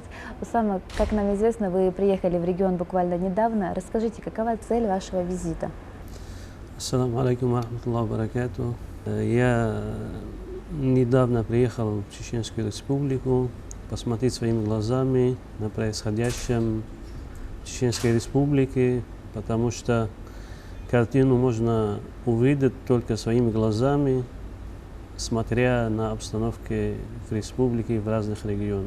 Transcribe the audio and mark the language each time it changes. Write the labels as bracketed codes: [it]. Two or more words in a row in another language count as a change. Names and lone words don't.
[ru] Усама, как нам известно, вы приехали в регион буквально недавно. Расскажите, какова цель вашего визита? [ar] السلام عليكم ورحمة الله وبركاته. [ru] Я недавно приехал в Чеченскую Республику посмотреть своими глазами на происходящем в Чеченской Республике, потому что картину можно увидеть только своими глазами, смотря на обстановку в республике, в разных регионах.